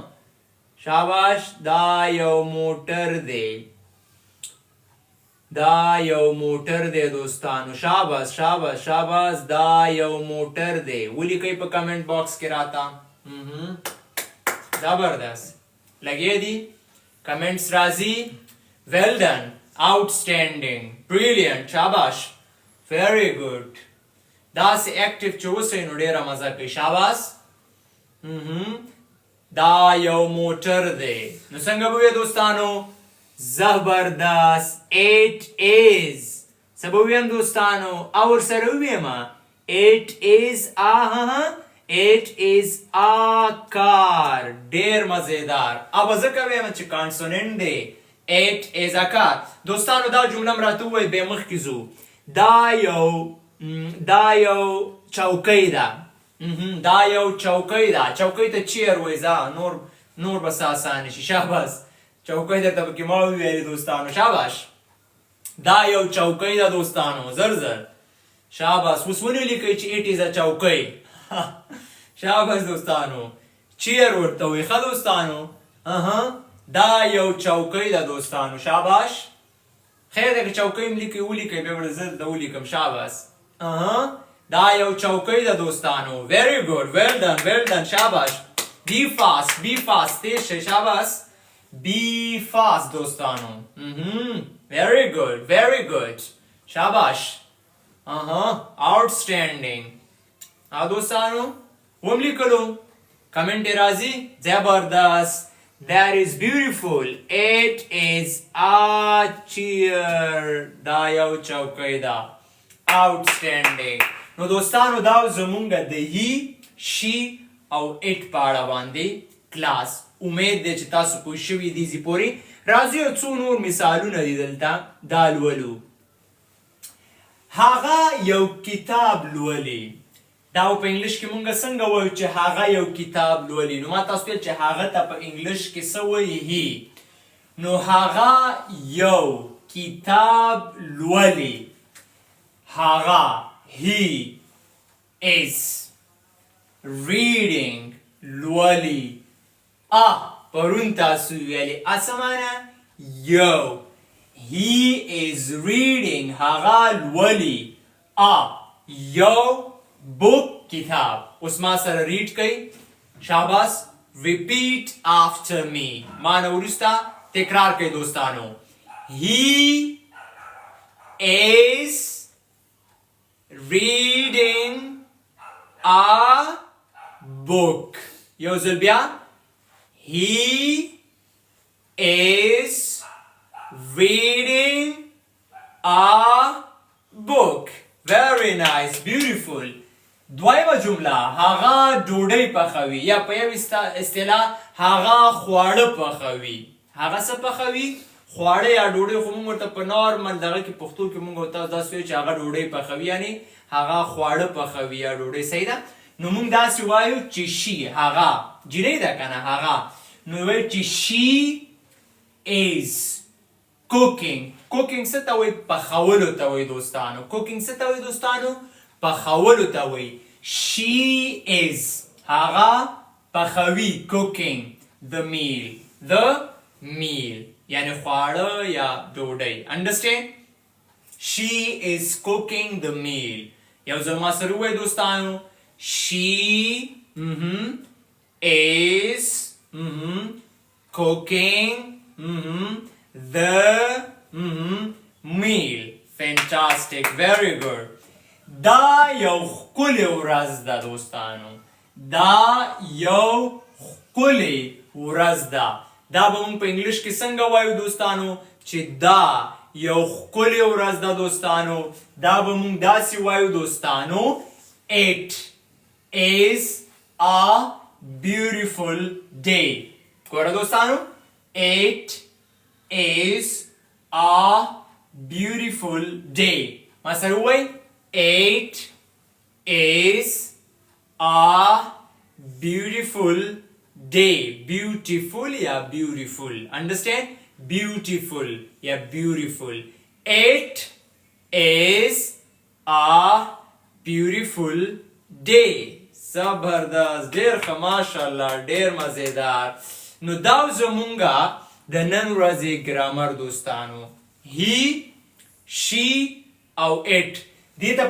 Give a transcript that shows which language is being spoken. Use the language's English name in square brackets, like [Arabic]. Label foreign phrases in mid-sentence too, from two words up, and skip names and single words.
[Pashto] شاباش. دا یو موټر دی. دا یو موټر دی دوستانو. شاباس شاباس شاباس. دا یو موټر دی. ولیکئ په کمنټ باکس کې راته. زبردست. لګې دي؟ کمنټس راځي. [English] well done. outstanding. brilliant. شاباش. very good. [Pashto] داسې اکټیو چې اوسئ نو ډېره مزه کوي. شاباس. دا یو موټر دی. نو څنګه به وایې دوستانو؟ زبردست. [English] it is. [Pashto] څه به ویم دوستانو؟ او ورسره وویمه [English] it is a it is a car. [Pashto] ډېر مزیدار. او ځکه ویم چې کانسوننټ دی. [English] it is a car. [Pashto] دوستانو دا جمله م راته ووایي بیا مخکې ځو. دا یو چوکۍ ده. دا یو چوکۍ ده. چوکۍ ته چیر وایي. نور به څه اسانه شي. شاباس. چوکۍ درته پکې ما وویلې دوستانو. شاباش. دا یو چوکۍ ده دوستانو. زر زر. شاباس. اوس ونې لیکئ چې [English] it is a [Pashto] چوکۍ. شاباس دوستانو. چیر ورته وایي. ښه دوستانو. دا یو چوکۍ ده دوستانو. شاباش. خیر ده که چوکۍ م لیکئ ولیکئ بیا به زه درته ولیکم. شاباس. دا یو چوکۍ ده دوستانو. [English] very good. well done. well done. شاباش. be fast. be fast. [Pashto] تیز شئ. شاباس. [English] be fast دوستانو. very good. very good. شاباش. outstanding. [Pashto] دوستانو وم لیکلو. کمنټ راځي. زبردست. [English] that is beautiful. it is a chair. [Pashto] دا یو چوکۍ ده. outstanding. نو دوستانو دا زمونږ د [English] he she [Pashto] او اټ په اړه باندې کلاس امید دی چې تاسو پوه شوي دي زی پورې راځو یو څو نور مثالونه دي دلته دا لولو هغه یو کتاب لولي دا په انګلیش کې مونږ څنګه وایو چې هغه یو کتاب لولي نو ما تاسو ته چې هغه ته په انګلیش کې څه وایي هی نو هغه یو کتاب لولي هغه [English] he is reading [Pashto] لولي پرون تاسو ویلي اسمانه یو [English] he is reading [Pashto] هغه لولي یو book کتاب اوس ما سره ریډ کوي شاباس [English] repeat after me [Pashto] ما نه وروسته تکرار کوي دوستانو he [English] is reading a book [Pashto] یو ځل بیا [English] he is reading a book very nice beautiful [Pashto] دویمه جمله هغه ډوډۍ پخوي یا په یو اصطلاح هغه خواړه پخوي هغه څه پخوي خواړه یا ډوډۍ خو موږ ورته په نارمل دغه کې پښتو کې موږ ورته داسې وایو چې هغه ډوډۍ پخوي یعنی هغه خواړه پخوي یا ډوډۍ صحیح ده نو موږ داسې وایو چې شي هغه جنۍ ده که نه هغه نو وایو چې [English] she is cooking cooking [Pashto] څه ته وایي پخولو ته وایي دوستانو cooking څه ته وایي دوستانو پخولو ته وایي [English] she is [Pashto] هغه پخوي [English] cooking the meal [Pashto] یعنی خواړه یا ډوډۍ understand [English] she is cooking the meal [Pashto] یو ځل ما سره ووایي دوستانو [English] she is cooking the meal fantastic very good [Pashto] دا یو ښکلې ورځ ده دوستانو دا یو ښکلې ورځ ده دا به موږ په انګلیش کې څنګه وایو دوستانو چې دا یو ښکلې ورځ ده دوستانو دا به موږ داسې وایو دوستانو [English] it is a beautiful day [Pashto] ګوره دوستانو [English] it is a beautiful day [Pashto] ما سره ووایي it [English] is a beautiful day beautiful [Pashto] یا [English] beautiful understand beautiful [Pashto] یا [English] beautiful it is a beautiful day [Pashto] زبردست ډیر ښه ماشاءالله ډیر مزیدار نو دا زمونږه د نن ورځې ګرامر دوستانو [English] he she [Pashto] او it دې ته